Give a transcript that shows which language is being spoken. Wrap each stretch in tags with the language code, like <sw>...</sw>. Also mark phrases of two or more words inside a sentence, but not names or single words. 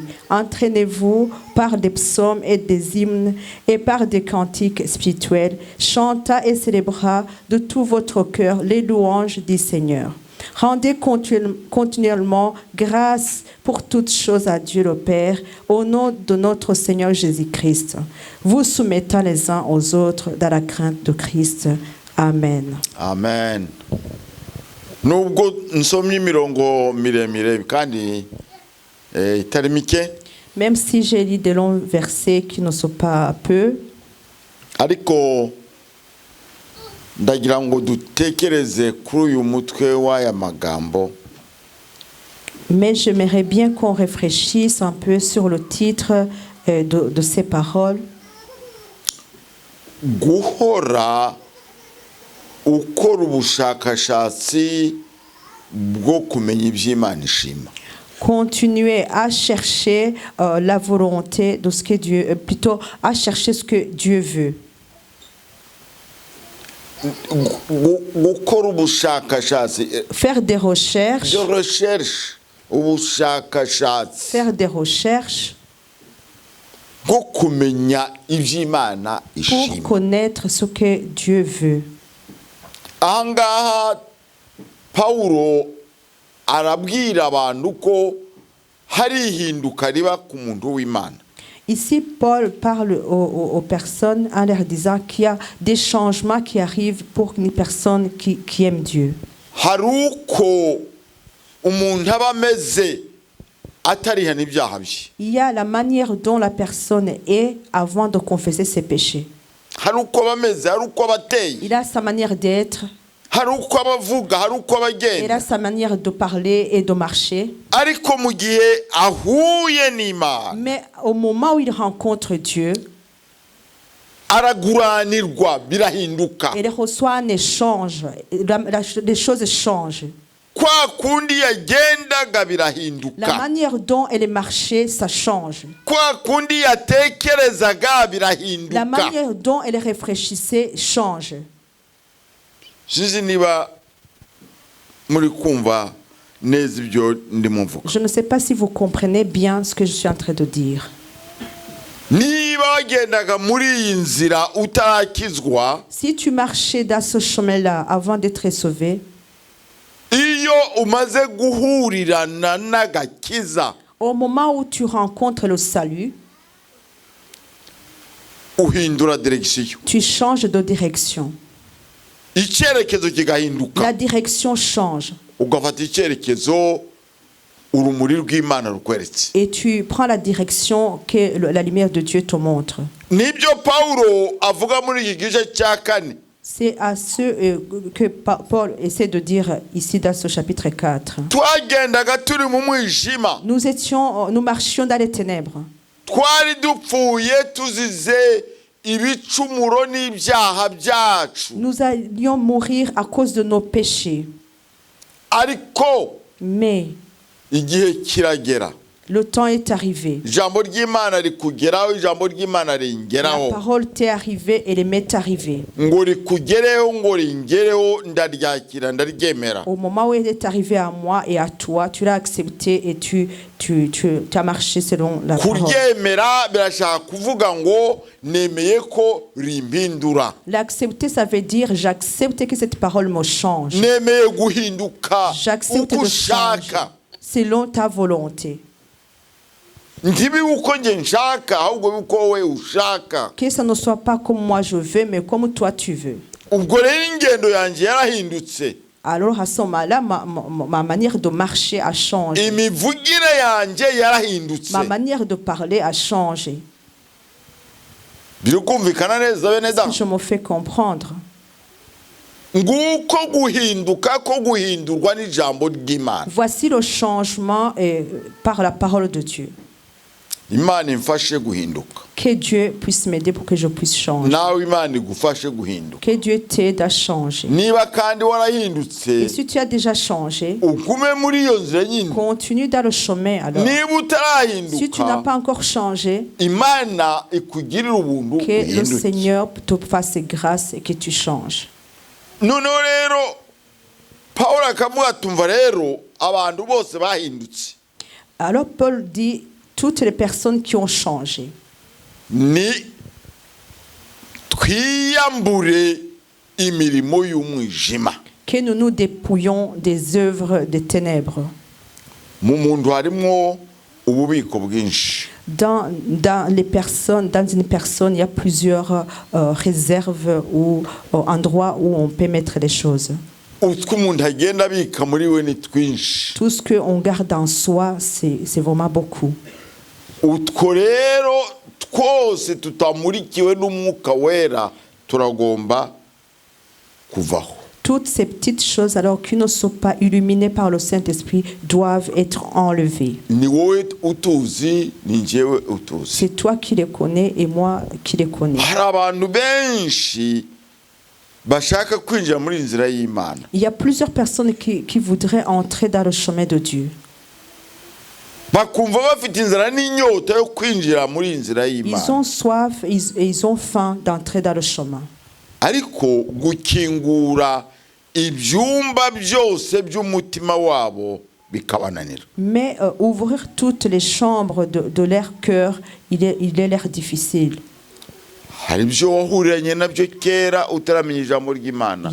<fr>Entraînez-vous par des psaumes et des hymnes et par des cantiques spirituels, chantant et célébrant de tout votre cœur les louanges du Seigneur. Rendez continuellement grâce pour toutes choses à Dieu le Père, au nom de notre Seigneur Jésus-Christ, vous soumettant les uns aux autres dans la crainte de Christ. Amen. Amen.</fr> <rw>Nubwo nsomye imirongo miremire kandi itari mike,</rw> <fr>même si j'ai lu des longs versets qui ne sont pas peu,</fr> <rw>ariko ndagira ngo dutekereze kuri uyu mutwe w'aya magambo.</rw> <fr>Mais j'aimerais bien qu'on réfléchisse un peu sur le titre de ces paroles.</fr> <rw>Guhora ukora ubushakashatsi bwo kumenya iby'Imana ishima.</rw> <fr>Continuez à chercher la volonté de ce que Dieu, plutôt à chercher ce que Dieu veut.</fr> <rw>Gukora ubushakashatsi,</rw> <fr>Faire des recherches, de recherche, ubushakashatsi faire des recherches</fr> <rw>bwo kumenya iby'Imana</rw> <fr>pour</fr> <rw>ishima.</rw> <fr>connaître ce que Dieu veut.</fr> <rw>Ahangaha Pawulo arabwira abantu ko hari ihinduka riba ku muntu w'Imana.</rw> <fr>Ici, Paul parle aux personnes en leur disant qu'il y a des changements qui arrivent pour les personnes qui aiment Dieu.</fr> <rw>Hari uko umuntu aba ameze atarihana ibyaha bye.</rw> <fr>Il y a la manière dont la personne est avant de confesser ses péchés.</fr> <rw>Hari uko aba ameze, hari uko aba ateye,</rw> <fr>Il a sa manière d'être,</fr> <rw>hari uko aba avuga, hari uko aba</rw> <fr>il a</fr> <rw>agenda.</rw> <fr>sa manière de parler et de marcher.</fr> <rw>Ariko mu gihe ahuye n'Imana</rw> <fr>Mais au moment où il rencontre Dieu,</fr> <rw>araguranirwa, birahinduka.</rw> <fr>il reçoit un échange. Les choses changent.</fr> <rw>Kwa kundi yagendaga</rw> <fr>La</fr> <rw>birahinduka,</rw> <fr>manière dont elle marchait, ça change.</fr> <rw>kwa kundi yatekerezaga</rw> <fr>La</fr> <rw>birahinduka.</rw> <fr>manière dont elle réfléchissait change.</fr> <rw>Sinzi niba muri kumva neza ibyo ndimo mvuga.</rw> <fr>Je ne sais pas si vous comprenez bien ce que je suis en train de dire.</fr> <rw>Niba wagendaga muri iyi nzira utarakizwa,</rw> <fr>Si tu marchais dans ce chemin-là avant d'être sauvé,</fr> <rw>iyo umaze guhurirana n'agakiza,</rw> <fr>au moment où tu rencontres le salut,</fr> <rw>uhindura direction,</rw> <fr>tu changes de direction.</fr> <rw>icyerekezo kigahinduka,</rw> <fr>La direction change</fr> <rw>ugafata icyerekezo urumuri rw'Imana rukweretse.</rw> <fr>et tu prends la direction que la lumière de Dieu te montre.</fr> <rw>Nibyo Pawulo avuga muri iki gice cya kane.</rw> <fr>C'est à ce que Paul essaie de dire ici dans ce chapitre 4.</fr> <rw>Twagendaga turi mu mwijima,</rw> <fr>Nous marchions dans les ténèbres.</fr> <rw>twari dupfuye tuzize ibicumuro n'ibyaha byacu,</rw> <fr>Nous allions mourir à cause de nos péchés.</fr> <rw>ariko</rw> <fr>Mais</fr> <rw>igihe kiragera,</rw> <fr>le temps est arrivé.</fr> <rw>ijambo ry'Imana rikugeraho, ijambo ry'Imana</rw> <fr>La</fr> <rw>ringeraho,</rw> <fr>parole t'est arrivée et elle m'est arrivée.</fr> <rw>ngo rikugereho, ngo ringereho, ndaryakira, ndaryemera.</rw> <fr>Au moment où elle est arrivée à moi et à toi, tu l'as accepté et tu as marché selon la parole.</fr> <rw>Kuryemera birashaka kuvuga ngo nemeye ko rimpindura,</rw> <fr>L'accepter, ça veut dire j'accepte que cette parole me change.</fr> <rw>nemeye guhinduka</rw> <fr>J'accepte</fr> <rw>uko</rw> <fr>de changer</fr> <rw>ushaka.</rw> <fr>selon ta volonté.</fr> <rw>Ntibibe uko nge nshaka, ahubwo bibe uko wowe ushaka.</rw> <fr>Que ça ne soit pas comme moi je veux, mais comme toi tu veux.</fr> <rw>Ubwo rero ingendo yanjye yarahindutse,</rw> <fr>Alors à ce moment-là, ma manière de marcher a changé.</fr> <rw>imivugire yanjye yarahindutse.</rw> <fr>Ma manière de parler a changé.</fr> <rw>Biri kumvikana neza bene da?</rw> <fr>Je me fais comprendre.</fr> <rw>Nguko guhinduka ko guhindurwa n'ijambo ry'Imana.</rw> <fr>Voici le changement par la parole de Dieu.</fr> <rw>Imana imfashe guhinduka,</rw> <fr>Que Dieu puisse m'aider pour que je puisse changer.</fr> <rw>nawe Imana igufashe guhinduka.</rw> <fr>Que Dieu t'aide à changer.</fr> <rw>Niba kandi warahindutse,</rw> <fr>Et si tu as déjà changé,</fr> <rw>ugume muri iyo nzira nyine.</rw> <fr>continue dans le chemin alors.</fr> <rw>Niba</rw> <fr>Si tu n'as</fr> <rw>utarahinduka,</rw> <fr>pas encore changé,</fr> <rw>Imana ikugirira ubuntu</rw> <fr>que le</fr> <rw>uhinduke.</rw> <fr>Seigneur te fasse grâce et que tu changes.</fr> <rw>Noneho rero Pawulo akavuga tumva rero abantu bose bahindutse,</rw> <fr>Alors Paul dit, toutes les personnes qui ont changé,</fr> <rw>ni twiyambure imirimo y'umwijima.</rw> <fr>que nous nous dépouillons des œuvres des ténèbres.</fr> <rw>Mu muntu harimo ububiko bwinshi.</rw> <fr>Dans une personne, il y a plusieurs réserves ou endroits où on peut mettre les choses.</fr> <rw>Utwo umuntu agenda abika muri we ni twinshi.</rw> <fr>Tout ce qu'on garde en soi, c'est vraiment beaucoup.</fr> <rw>Utwo rero twose tutamurikiwe n'umwuka wera turagomba kuvaho.</rw> <fr>Toutes ces petites choses, alors qui ne sont pas illuminées par le Saint-Esprit, doivent être enlevées.</fr> <rw>Ni wowe utuzi, ni njyewe utuzi.</rw> <fr>C'est toi qui les connais et moi qui les connais.</fr> <rw>Hari abantu benshi bashaka kwinjira muri inzira y'Imana,</rw> <fr>Il y a plusieurs personnes qui voudraient entrer dans le chemin de Dieu.</fr> <rw>bakumva bafite inzara n'inyota yo kwinjira muri inzira</rw> <fr>Ils</fr> <rw>y'Imana.</rw> <fr>ont soif et ils ont faim d'entrer dans le chemin.</fr> <rw>Ariko gukingura ibyumba byose by'umutima wabo bikabananira.</rw> <fr>Mais ouvrir toutes les chambres de leur cœur, il est l'air difficile.</fr> <rw>Hari ibyo wahuriranye nabyo kera utaramenya ijambo ry'Imana.</rw>